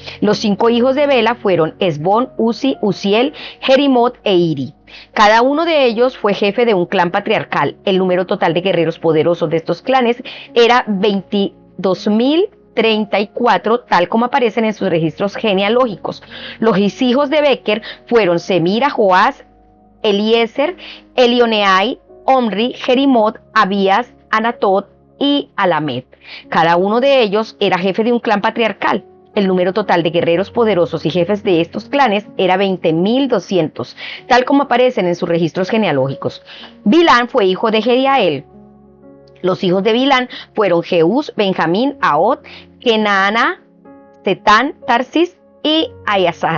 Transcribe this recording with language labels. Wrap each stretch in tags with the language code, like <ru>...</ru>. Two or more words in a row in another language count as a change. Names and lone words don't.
<es>Los 5 hijos de Bela fueron Esbón, Uzi, Uziel, Jerimot e Iri. Cada uno de ellos fue jefe de un clan patriarcal. El número total de guerreros poderosos de estos clanes era 22.034, tal como aparecen en sus registros genealógicos. Los hijos de Beker fueron Semira, Joás, Eliezer, Elioneai, Omri, Jerimot, Abías, Anatot y Alamet. Cada uno de ellos era jefe de un clan patriarcal. El número total de guerreros poderosos y jefes de estos clanes era 20.200, tal como aparecen en sus registros genealógicos. Bilán fue hijo de Jediael. Los hijos de Bilán fueron Jeús, Benjamín, Ahod, Kenaana, Setán, Tarsis y Ayazar.</es>